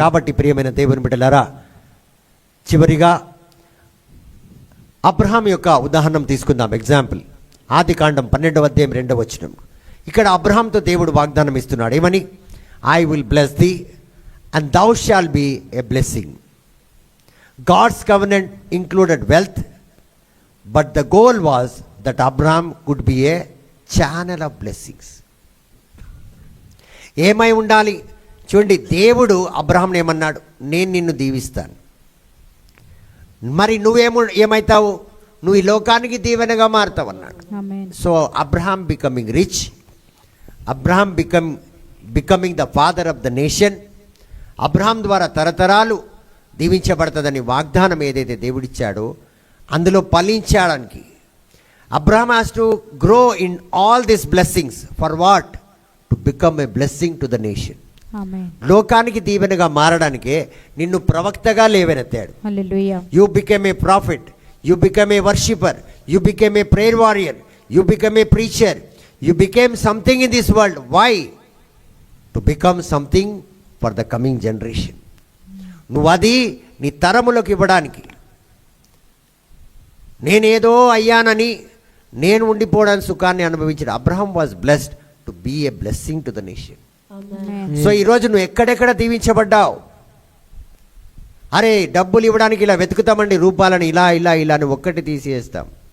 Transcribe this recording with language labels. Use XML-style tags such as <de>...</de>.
<te>కాబట్టి ప్రియమైన దేవుని బిడ్డలారా, చివరిగా అబ్రహాం యొక్క ఉదాహరణ తీసుకుందాం. ఎగ్జాంపుల్, ఆదికాండం 12వ అధ్యాయం 2వ వచనం. ఇక్కడ అబ్రహాంతో దేవుడు వాగ్దానం ఇస్తున్నాడు, ఏమని?</te> <en>I will bless thee and thou shall be a blessing. God's covenant included wealth, but the goal was that Abraham could be a channel of blessings.</en> <te>ఏమై ఉండాలి చూడండి, దేవుడు అబ్రహాంని ఏమన్నాడు? నేను నిన్ను దీవిస్తాను. మరి ఏమవుతావు? నువ్వు ఈ లోకానికి దీవెనగా మారుతావు అన్నాడు. ఆమేన్.</te> <en>So Abraham becoming rich, Abraham becoming the father of the nation.</en> <te>Abraham ద్వారా తరతరాలు దీవించబడుతుందని వాగ్దానం ఏదైతే దేవుడిచ్చాడో అందులో ఫలించడానికి Abraham</te> <en>Has to grow in all this blessings. For what? To become a blessing to the nation.</en> <te>ఆమేన్. లోకానికి దీవెనగా మారడానికే నిన్ను ప్రవక్తగా లేవనెత్తాడు. హల్లెలూయా.</te> <en>You became a prophet, you became a worshipper, you became a prayer warrior, you became a preacher, you became something in this world. Why? To become something for the coming generation.</en> <te>నువ్వు అది నీ తరములకు ఇవ్వడానికి. నేనేదో అయ్యానని నేను ఉండిపోవడానికి సుఖాన్ని అనుభవించిన</te> <en>Abraham was blessed to be a blessing to the nation. Amen.</en> <te>So ఈరోజు నువ్వు ఎక్కడెక్కడ దీవించబడ్డావు? అరే డబ్బులు ఇవ్వడానికి ఇలా వెతుకుతామండి, రూపాలని ఇలా ఇలా ఇలా అని ఒక్కటి తీసేస్తాం.</te>